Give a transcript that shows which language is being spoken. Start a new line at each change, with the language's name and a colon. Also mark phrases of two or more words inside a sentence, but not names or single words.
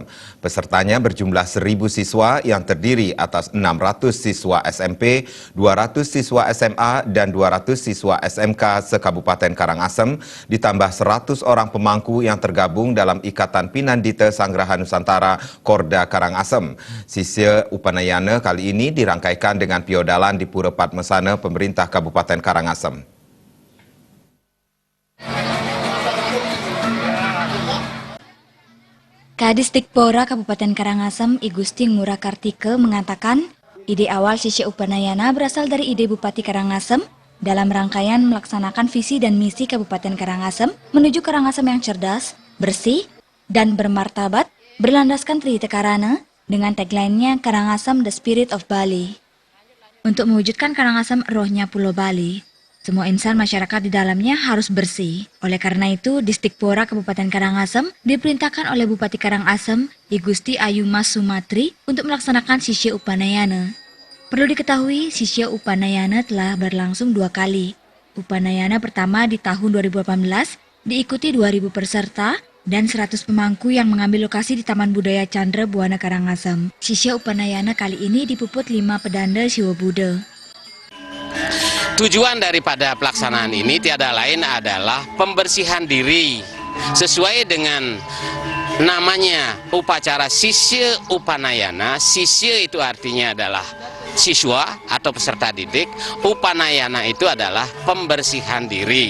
Indonesian: Pesertanya berjumlah 1.000 siswa yang terdiri atas 600 siswa SMP, 200 siswa SMA dan 200 siswa SMK se-Kabupaten Karangasem, ditambah 100 orang pemangku yang tergabung dalam Ikatan Pinandita Sanggraha Nusantara Korda Karangasem. Sisya Upanayana kali ini dirangkaikan dengan piodalan di Pura Padmasana pemerintah Kabupaten Karangasem. Kadisdikpora Kabupaten Karangasem I Gusti Ngurah Kartike mengatakan, ide awal Sisya Upanayana berasal dari ide Bupati Karangasem dalam rangkaian melaksanakan visi dan misi Kabupaten Karangasem menuju Karangasem yang cerdas, bersih, dan bermartabat berlandaskan Trihita Karana dengan tagline-nya Karangasem The Spirit of Bali. Untuk mewujudkan Karangasem rohnya Pulau Bali, semua insan masyarakat di dalamnya harus bersih. Oleh karena itu, Disdikpora Kabupaten Karangasem diperintahkan oleh Bupati Karangasem I Gusti Ayu Mas Sumatri untuk melaksanakan Sisya Upanayana. Perlu diketahui, Sisya Upanayana telah berlangsung 2 kali. Upanayana pertama di tahun 2018 diikuti 2.000 peserta dan 100 pemangku yang mengambil lokasi di Taman Budaya Chandra Buana Karangasem. Sisya Upanayana kali ini dipuput 5 pedanda Siwa Buddha. Tujuan daripada pelaksanaan ini tiada lain adalah pembersihan diri sesuai dengan namanya upacara Sisya Upanayana. Sisya itu artinya adalah siswa atau peserta didik, Upanayana itu adalah pembersihan diri.